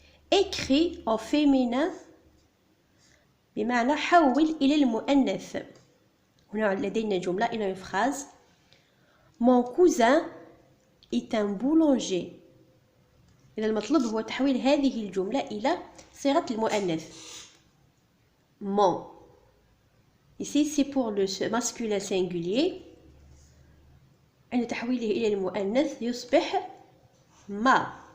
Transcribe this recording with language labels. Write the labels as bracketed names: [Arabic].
[French] Écris au féminin [Arabic] بمعنى حول إلى المؤنث. هنا لدينا جملة إلى [French] une phrase. Mon cousin est un boulanger. [Arabic] إذا المطلوب هو تحويل هذه الجملة إلى صيغة المؤنث. [French] Mon. Ici c'est pour le masculin singulier. [Arabic] عند تحويله إلى المؤنث يصبح ma.